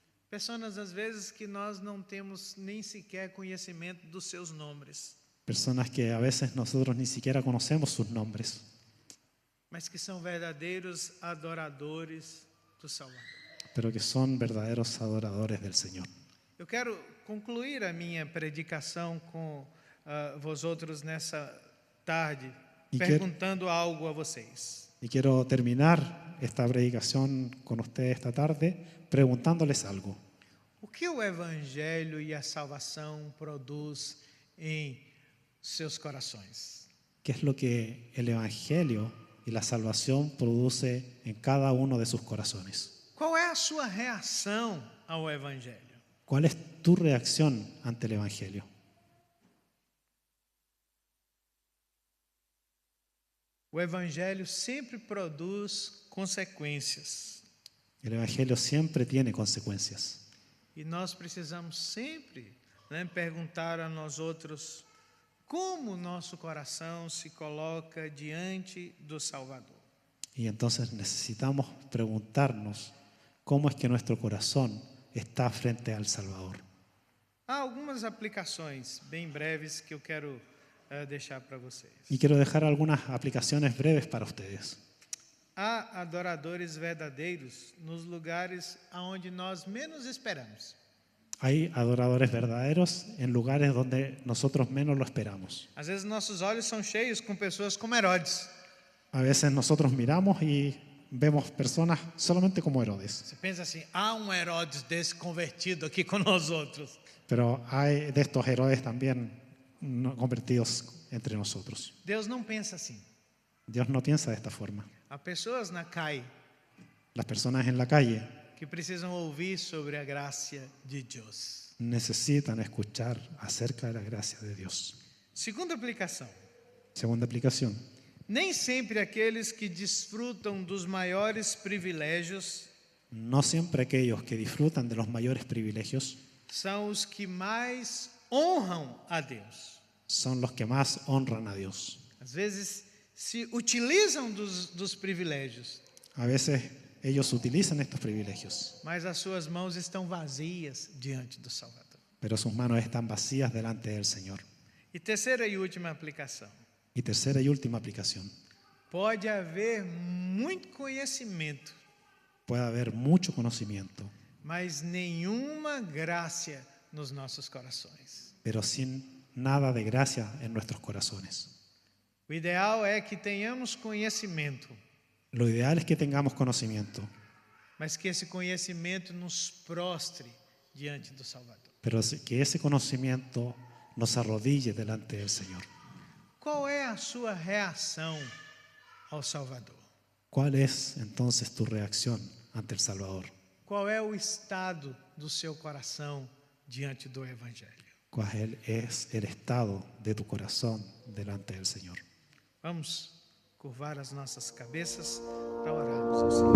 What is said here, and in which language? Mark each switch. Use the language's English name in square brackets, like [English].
[Portuguese] Pessoas às vezes que nós não temos nem sequer conhecimento dos seus nomes, [Spanish] Personas que a veces nosotros ni siquiera conocemos sus nombres, [Portuguese] mas que são verdadeiros adoradores do Salvador. [Spanish] pero que son verdaderos adoradores del Señor. [Portuguese] Eu quero concluir a minha predicação com [Spanish] vosotros [Portuguese] nessa tarde, E perguntando algo a vocês. [Spanish] Y quiero terminar esta predicación con ustedes esta tarde preguntándoles algo. [Portuguese] O que o Evangelho e a salvação produz em seus corações? [Spanish] ¿Qué es lo que el Evangelio y la salvación produce en cada uno de sus corazones? [Portuguese] Qual é a sua reação ao Evangelho? [Spanish] ¿Cuál es tu reacción ante el Evangelio? [Portuguese] O Evangelho sempre produz consequências. [Spanish] El Evangelio siempre tiene consecuencias. [Portuguese] E nós precisamos sempre perguntar a nós outros como o nosso coração se coloca diante do Salvador. [Spanish] Y entonces necesitamos preguntarnos cómo es que nuestro corazón está frente al Salvador. [Portuguese] Há algumas aplicações bem breves que eu quero deixar para vocês. [Spanish] Y quiero dejar algunas aplicaciones breves para ustedes. [Portuguese] Há adoradores verdadeiros nos lugares aonde nós menos esperamos. [Spanish] Hay adoradores verdaderos en lugares donde nosotros menos lo esperamos. [Portuguese] Às vezes nossos olhos são cheios com pessoas como Herodes. [Spanish] A veces nosotros miramos y vemos personas solamente como Herodes. [Portuguese] Você pensa assim, há Herodes desse convertido aqui com nós outros. [Spanish] Pero hay de estos Herodes también convertidos entre nosotros. [Portuguese] Deus não pensa assim. [Spanish] Dios no piensa de esta forma. [Portuguese] Há pessoas na CAI [Spanish] Las personas en la calle [Portuguese] que precisam ouvir sobre a graça de Deus. [Spanish] necesitan escuchar acerca de la gracia de Dios. [Portuguese] Segunda aplicação. [Spanish] Segunda aplicación. [Portuguese] Nem sempre aqueles que desfrutam dos maiores privilégios [Spanish] No siempre aquellos que disfrutan de los mayores privilegios [Portuguese] são os que mais honram a Deus. [Spanish] son los que más honran a Dios. [Portuguese] Às vezes se utilizam dos privilégios, [Spanish] A veces ellos utilizan estos privilegios, [Portuguese] mas as suas mãos estão vazias diante do Salvador. [Spanish] pero sus manos están vacías delante del Señor. [Portuguese] E terceira e última aplicação. [Spanish] Y tercera y última aplicación. [Portuguese] Pode haver muito conhecimento, [Spanish] Puede haber mucho conocimiento, [Portuguese] mas nenhuma graça nos nossos corações. [Spanish] pero sin nada de gracia en nuestros corazones. [Portuguese] O ideal é que tenhamos conhecimento, [Spanish] Lo ideal es que tengamos conocimiento, [Portuguese] mas que esse conhecimento nos prostre diante do Salvador. [Spanish] pero que ese conocimiento nos arrodille delante del Señor. [Portuguese] Qual é a sua reação ao Salvador? [Spanish] ¿Cuál es entonces tu reacción ante el Salvador? [Portuguese] Qual é o estado do seu coração diante do Evangelho? [Spanish] ¿Cuál es el estado de tu corazón delante del Señor? [Portuguese] Vamos curvar as nossas cabeças para orarmos ao Senhor.